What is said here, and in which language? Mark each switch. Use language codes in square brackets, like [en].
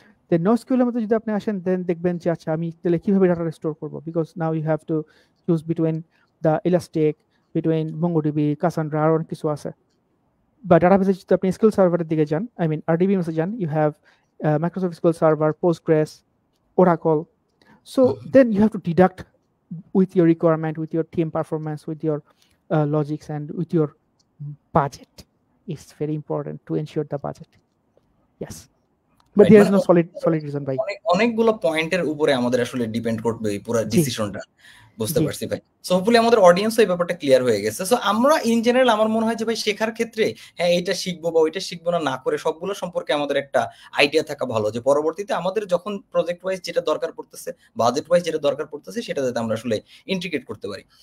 [bn] দেন no SQL এর মধ্যে যদি আপনি আসেন, দেন দেখবেন যে আচ্ছা আমি তাহলে কিভাবে ডাটা স্টোর করবো, [en] because now you have to choose between the elastic, between MongoDB, Cassandra, [bn] আর অনেক কিছু আছে। বা ডাটাবেসে যদি আপনি এসকিউএল সার্ভারের দিকে যান, আই মিন RDBMS এ যান, [en] you have Microsoft SQL server, [bn] Postgres, Oracle. [en] So then you have to deduct with your requirement, with your team performance, with your logics, and with your budget. It's very important to ensure the budget. Yes, but there is no solid reason why. [bn] অনেকগুলো পয়েন্টের উপরে আমাদের আসলে depend করবে এই পুরো ডিসিশনটা, বুঝতে পারছি ভাই। সো হোপফুলি আমাদের অডিয়েন্স এই ব্যাপারটা ক্লিয়ার হয়ে গেছে। সো আমরা ইন জেনারেল আমার মনে হয় যে ভাই শেখার ক্ষেত্রে হ্যাঁ এটা শিখবো বা ওইটা শিখবো না করে সবগুলো সম্পর্কে আমাদের একটা আইডিয়া থাকা ভালো, যে পরবর্তীতে আমাদের যখন প্রজেক্ট ওয়াইজ যেটা দরকার পড়তেছে, বাজেট ওয়াইজ যেটা দরকার পড়তেছে, সেটা যাতে আমরা আসলে ইন্টিগ্রেট করতে পারি।